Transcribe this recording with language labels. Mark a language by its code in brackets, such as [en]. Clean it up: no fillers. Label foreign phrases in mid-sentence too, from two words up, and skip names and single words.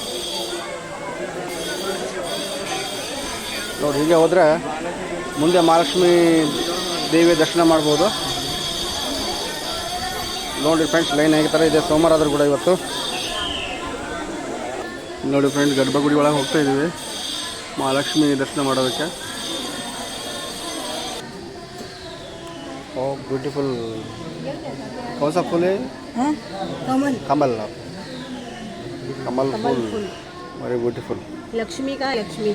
[kn] ನೋಡಿ, ಹೀಗೆ ಹೋದರೆ ಮುಂದೆ ಮಹಾಲಕ್ಷ್ಮಿ ದೇವಿಯ ದರ್ಶನ ಮಾಡ್ಬೋದು. ನೋಡಿ ಫ್ರೆಂಡ್ಸ್, ಲೈನ್ ಹೇಗೆ ಥರ ಇದೆ. ಸೋಮವಾರ ಆದರೂ ಕೂಡ ಇವತ್ತು. ನೋಡಿ ಫ್ರೆಂಡ್ಸ್, ಗರ್ಭಗುಡಿ ಒಳಗೆ ಹೋಗ್ತಾ ಇದ್ದೀವಿ ಮಹಾಲಕ್ಷ್ಮಿ ದರ್ಶನ ಮಾಡೋದಕ್ಕೆ. [hi] ಓ ब्यूटीफुल कौन सा फूल है? कमल कमल कमल फूल [en] very beautiful [hi] लक्ष्मी का लक्ष्मी